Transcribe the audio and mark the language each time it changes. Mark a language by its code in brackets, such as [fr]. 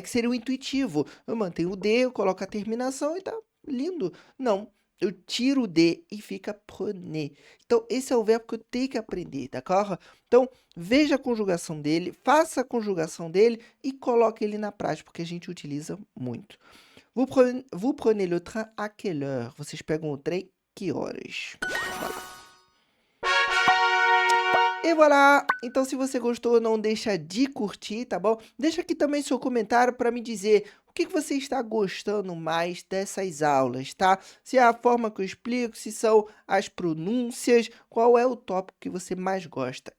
[pt] Que seria o intuitivo. Eu mantenho o D, eu coloco a terminação e tá lindo. Não. Eu tiro o D e fica prenez. Então, esse é o verbo que eu tenho que aprender, d'accord? Então, veja a conjugação dele, faça a conjugação dele e coloque ele na prática, porque a gente utiliza muito. [fr] Vous prenez le train à quelle heure? [pt] Vocês pegam o trem que horas? E voilà! Então, se você gostou, não deixa de curtir, tá bom? Deixa aqui também seu comentário para me dizer o que você está gostando mais dessas aulas, tá? Se é a forma que eu explico, se são as pronúncias, qual é o tópico que você mais gosta.